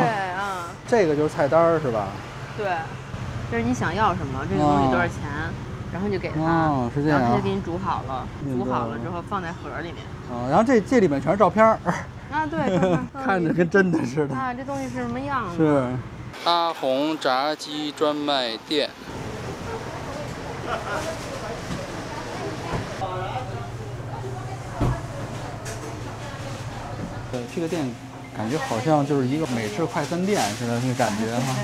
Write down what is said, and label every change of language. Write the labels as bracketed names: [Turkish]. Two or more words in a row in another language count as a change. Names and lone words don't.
[Chinese] 對啊。這個就是菜單是吧？對，這是你想要什麼，這個東西多少錢，然後就給他。哦，是這樣。然后他就給你煮好了，煮好了之後放在盒裡面。然后這裡面全是照片。啊，对，看着跟真的似的。啊，這東西是什麼樣子？是。阿紅炸雞專賣店。对，這個店感覺好像就是一個美式快餐店似的那個感覺哈。